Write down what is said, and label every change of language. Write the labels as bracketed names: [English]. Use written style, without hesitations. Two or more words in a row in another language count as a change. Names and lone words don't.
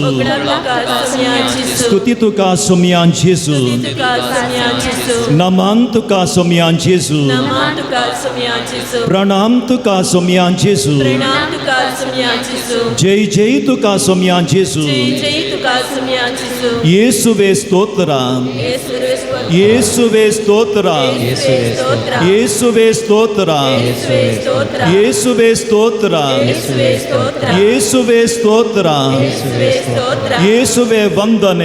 [Konkani] होगळाप तुका सोमया जेजू. स्तुती तुका सोमया जेजू. तुका सोमया जेजू. नमन तुका सोमया जेजू. नमन तुका सोमया जेजू. प्रणाम तुका सोमया जेजू. प्रणाम तुका सोमया जेजू. जय जय तुका सोमया जेजू. जय जय तुका सोमया जेजू. [Kannada] ಯೇಸುವೆ ಸ್ತೋತ್ರ. ಯೇಸುವೆ ಸ್ತೋತ್ರ. ಯೇಸುವೆ ಸ್ತೋತ್ರ. ಯೇಸುವೆ ಸ್ತೋತ್ರ. ಯೇಸುವೆ ಸ್ತೋತ್ರ. ಯೇಸುವೆ ಸ್ತೋತ್ರ. ಯೇಸುವೆ ಸ್ತೋತ್ರ. ಯೇಸುವೆ ಸ್ತೋತ್ರ. ಯೇಸುವೆ ಸ್ತೋತ್ರ. ಯೇಸುವೆ ಸ್ತೋತ್ರ. ಯೇಸುವೆ ವಂದನೆ.